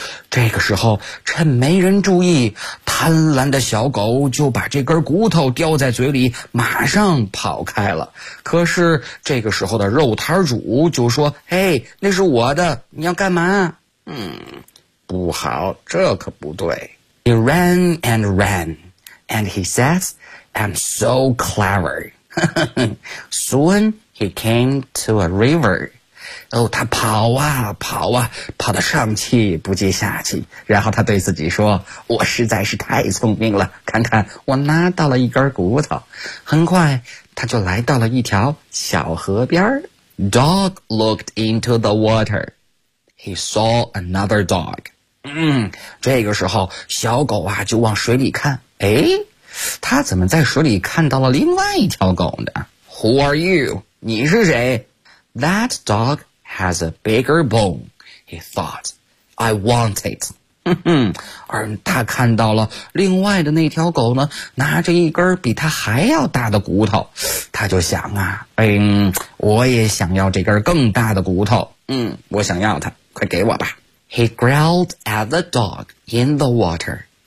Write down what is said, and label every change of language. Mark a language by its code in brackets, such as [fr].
[zh] 这个时候趁没人注意，贪婪的小狗就把这根骨头叼在嘴里马上跑开了。可是这个时候的肉摊主就说，嘿，那是我的，你要干嘛？不好，这可不对。 [en] He ran and ran, and he says, I'm so clever. Soon he came to a river. [zh] 他跑啊跑啊，跑得上气不接下气，然后他对自己说，我实在是太聪明了，看看我拿到了一根骨头。很快他就来到了一条小河边。 [en] Dog looked into the water. He saw another dog. [zh] 这个时候小狗啊就往水里看，他怎么在水里看到了另外一条狗呢？ [en] Who are you? [zh] 你是谁？ [en] That dog has a bigger bone, he thought. I want it. [zh] 而他看到了另外的那条狗呢，拿着一根比他还要大的骨头，他就想啊，我也想要这根更大的骨头，我想要它，快给我吧。 [en] He growled at the dog in the water.